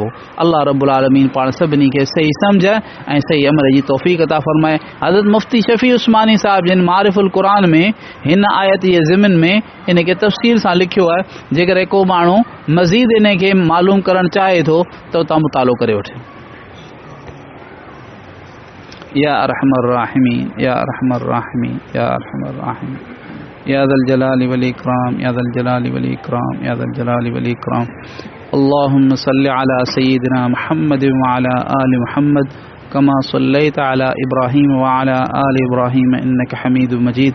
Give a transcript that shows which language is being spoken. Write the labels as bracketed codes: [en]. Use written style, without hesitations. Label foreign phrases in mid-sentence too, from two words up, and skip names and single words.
[ar] الله رب العالمين [sd] पाण सभिनी खे सही सम्झ ऐं सही अमल जी तौफ़ीक़ अता फ़रमाए। हज़रत मुफ़्ती शफ़ी उस्मानी साहिब जिन मारिफुल क़ुरान में हिन आयत जे ज़िमन में इन खे तफ़सील सां लिखियो आहे, जेकर को माण्हू मज़ीद इन खे मालूम करणु चाहे थो त उतां मुतालो करे वठे। [ar] يا أرحم الراحمين، يا أرحم الراحمين، يا أرحم الراحمين، يا ذا الجلال والإكرام، يا ذا الجلال والإكرام، يا ذا الجلال والإكرام. اللهم صل على سيدنا محمد وعلى آل محمد كما صليت على إبراهيم وعلى آل إبراهيم إنك حميد مجيد.